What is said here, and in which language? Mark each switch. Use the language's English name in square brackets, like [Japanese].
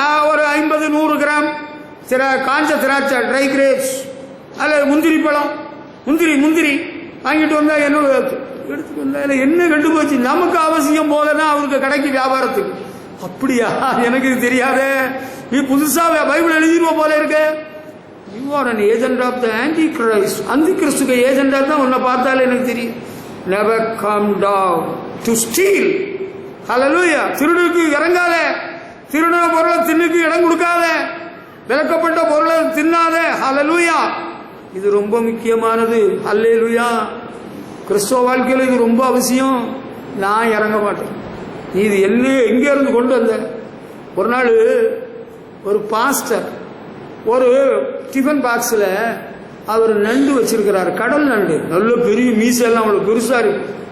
[Tamil] ஒரு 50-100 கிராம் காஞ்ச திராட்சை [English] dry grapes [Tamil] அல்ல முந்திரி பழம், முந்திரி வாங்கிட்டு வந்தா என்ன எடுத்துட்டு வந்தா என்ன கெட்டு போச்சு? நமக்கு அவசியம் போலன்னா அவருக்கு கடைக்கு வியாபாரத்துக்கு. அப்படியா, எனக்கு இது தெரியாதே, நீ புதுசா பைபிள் எழுதிடுவ போல இருக்க. [English] You are an agent of the Antichrist. [Tamil] அந்திகிறிஸ்துக்கு ஏஜெண்டா தான் உன்னை பார்த்தாலே எனக்கு தெரியும். [English] Never come down to steal. Hallelujah. [Tamil] திருடுக்கு இறங்காத, திருடின பொருளை தின்னுக்கு இடம் கொடுக்காத, விலக்கப்பட்ட பொருளை தின்னாத. Hallelujah. இது ரொம்ப முக்கியமானது. அல்லேலூயா. கிறிஸ்தவ வாழ்க்கையில் இது ரொம்ப அவசியம். நான் இறங்க மாட்டேன். நீ இது எங்க இருந்து கொண்டு வந்த? ஒரு நாள் ஒரு பாஸ்டர் ஒரு டிஃபன் பாக்ஸில் அவர் நண்டு வச்சிருக்கிறார், கடல் நண்டு, நல்ல பெரிய மீசெல்லாம் அவ்வளோ பெருசா இருக்கு.